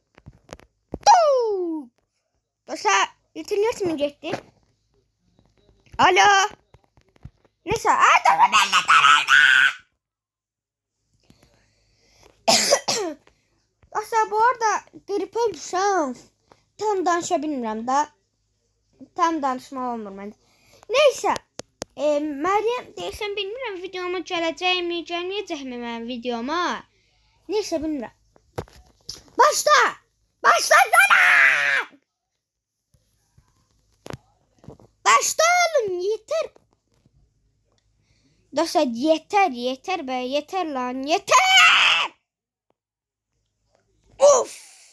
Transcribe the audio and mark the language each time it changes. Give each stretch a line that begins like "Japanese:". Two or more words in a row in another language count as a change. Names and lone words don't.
Turkish: Dostlar internet mi gitti? Alo. Neyse. Dostlar ben ne tarafta? Dostlar bu arada grip olmuşam.
Azerbaijani: Tam danışa bilmirəm da. Tam danışma olmur məndə.
Turkish: Neyse.
Azerbaijani: Məryəm deyəsən bilmirəm videoma gəlməyəcəkmi mənim videoma. Neyse bilmirəm.
Turkish: Başlasana. Başla oğlum yeter. Dostlar yeter be, yeter lan, yeter. Of.